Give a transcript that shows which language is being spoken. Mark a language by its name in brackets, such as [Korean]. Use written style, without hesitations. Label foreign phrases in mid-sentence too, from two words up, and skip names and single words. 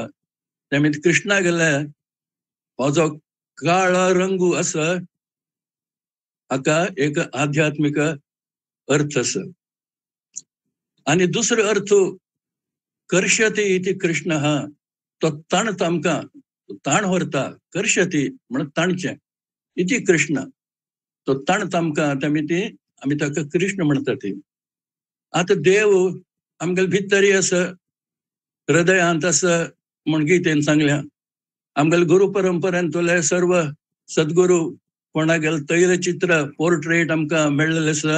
[Konkani] त्यामुळे कृष्णा गेले हो जो काळो रंगू आसा हाका एक आध्यात्मिक अर्थ आसा. आणि दुसरो अर्थ [Sanskrit] कर्षती इति कृष्ण [Konkani] हा, तो ताणता आमकां, ताण व्हरता. कर्षती म्हण ताणचें, [Sanskrit] इति कृष्ण [Konkani] तो ताणता आमकां, त्यामुळे आमी ताका कृष्ण म्हणटा ती. आता देव आमगेले भितरी आसा, हृदयांत आसा म्हण गीतेन सांगल्या. आमगेले गुरु परंपरेंतले सर्व सद्गुरू कोणागेले तैलचित्र पोर्ट्रेट आमकां मेळ्ळेले आसा.